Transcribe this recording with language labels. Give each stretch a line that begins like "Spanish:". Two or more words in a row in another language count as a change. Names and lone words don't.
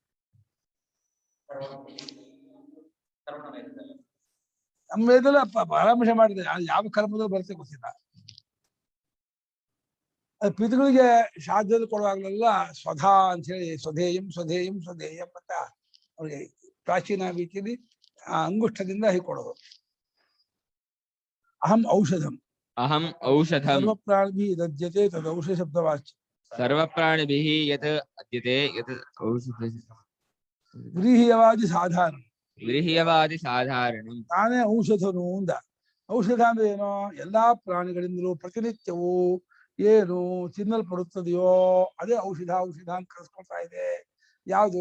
Kannada: ನಮ್ಮ ವೇದಲ್ಲ ಪರಾಮರ್ಶ ಮಾಡಿದೆ, ಯಾವ ಕರ್ಮದಲ್ಲಿ ಬರುತ್ತೆ ಗೊತ್ತಿಲ್ಲ. ಅದು ಪಿತೃಗಳಿಗೆ ಶ್ರಾದ್ದದಲ್ಲಿ ಕೊಡುವಾಗಲೆಲ್ಲ ಸ್ವಧಾ ಅಂತ ಹೇಳಿ
Sanskrit: ಸ್ವಧೇಯಂ ಸ್ವಧೇಯಂ ಸ್ವಧೇಯಂ
Kannada: ಅಂತ ಅವ್ರಿಗೆ ಪ್ರಾಚೀನ ರೀತಿಯಲ್ಲಿ ಅಂಗುಷ್ಠದಿಂದ ಹೀಗೆ ಕೊಡೋದು.
Sanskrit: ಅಹಂ ಔಷಧಂ. ಅಹಂ ಔಷಧಂ. ಸರ್ವಪ್ರಾಣಿಭಿಃ ದದ್ಯತೆ ತದ್ ಔಷಧ ಶಬ್ದವಾಚ್ಯ. ಸರ್ವಪ್ರಾಣಿಭಿಃ ಯತ್ ಅದ್ಯತೆ ಯತ್ ಔಷಧ. ವ್ರೀಹ್ಯವಾದಿ ಸಾಧಾರಣ. ವ್ರೀಹ್ಯವಾದಿ ಸಾಧಾರಣಂ.
Kannada: ತಾನೇ ಔಷಧನು ಅಂದ. ಔಷಧ ಅಂದ್ರೆ ಏನೋ? ಎಲ್ಲಾ ಪ್ರಾಣಿಗಳಿಂದಲೂ ಪ್ರತಿನಿತ್ಯವೂ ಏನು ತಿನ್ನಲ್ಪಡುತ್ತದೆಯೋ ಅದೇ ಔಷಧ. ಔಷಧ ಅಂತ ಕರೆಸ್ಕೊಳ್ತಾ ಇದೆ. ಯಾವುದು?